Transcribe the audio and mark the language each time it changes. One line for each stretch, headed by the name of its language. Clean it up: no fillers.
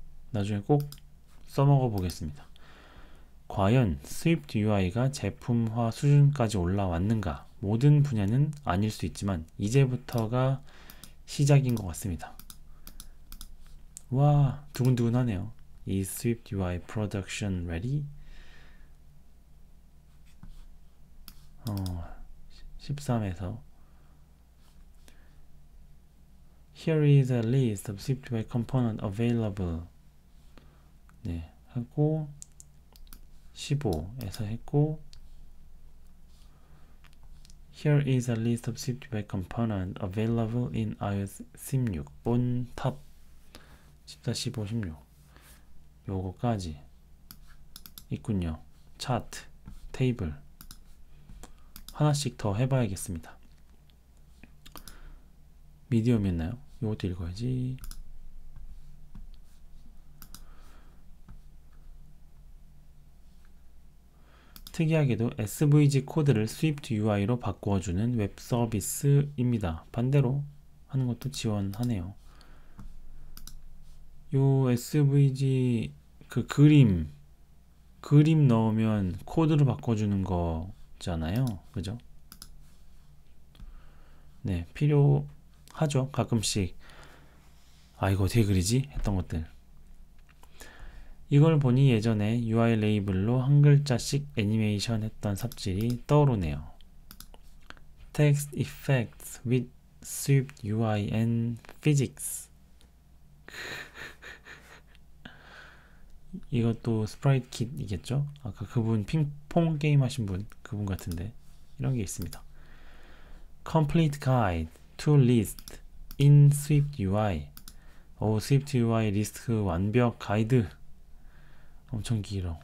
Korean: 나중에 꼭 써먹어 보겠습니다. 과연 스위프트 UI가 제품화 수준까지 올라왔는가? 모든 분야는 아닐 수 있지만 이제부터가 시작인 것 같습니다. 와 두근두근하네요. 이 스위프트 UI
English: production ready?
Korean: 13에서
English: Here is a list of Swift UI component available.
Korean: 네, 하고 15에서 했고
English: Here is a list of Swift UI component available in iOS 16 on top 14, 15, 16
Korean: 요거까지 있군요. 차트, 테이블 하나씩 더 해봐야겠습니다. 미디엄이었나요? 요것도 읽어야지. 특이하게도 SVG 코드를 스위프트 UI로 바꿔주는 웹 서비스입니다. 반대로 하는 것도 지원하네요. 요 SVG 그 그림 넣으면 코드로 바꿔주는 거잖아요. 그죠? 네, 필요하죠. 가끔씩 아 이거 어떻게 그리지? 했던 것들. 이걸 보니 예전에 UI 레이블로 한 글자씩 애니메이션 했던 삽질이 떠오르네요.
English: Text effects with Swift UI and physics.
Korean: 이것도 스프라이트 킷이겠죠? 아까 그분 핑퐁 게임 하신 분 그분 같은데 이런 게 있습니다.
English: Complete guide to list in Swift UI.
Korean: Swift UI 리스트 완벽 가이드. 엄청 길어.